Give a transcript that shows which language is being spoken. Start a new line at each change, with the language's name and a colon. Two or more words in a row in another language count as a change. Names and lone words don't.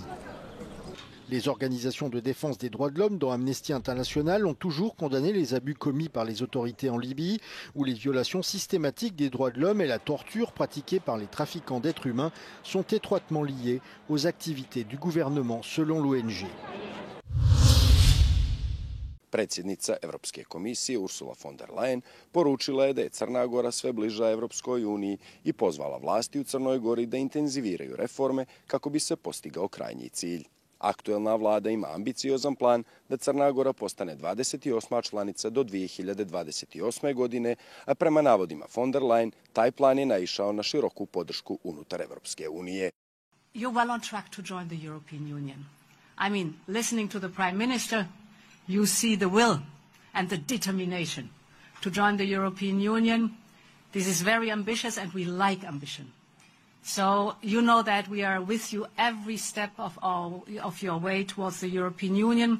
French: Les organisations de défense des droits de l'homme, dont Amnesty International, ont toujours condamné les abus commis par les autorités en Libye, où les violations systématiques des droits de l'homme et la torture pratiquée par les trafiquants d'êtres humains sont étroitement liées aux activités du gouvernement, selon l'ONG.
Serbian: Predsjednica Evropske komisije Ursula von der Leyen poručila je da je Crna Gora sve bliža Evropskoj uniji i pozvala vlasti u Crnoj Gori da intenziviraju reforme kako bi se postigao krajnji cilj. Aktuelna vlada ima ambiciozan plan da Crna Gora postane 28. članica do 2028. godine, a prema navodima von der Leyen, taj plan je naišao na široku podršku unutar Evropske unije.
English: You're well on track to join the European Union. I mean, listening to the Prime Minister, you see the will and the determination to join the European Union. This is very ambitious and we like ambition. So you know that we are with you every step of your way towards the European Union.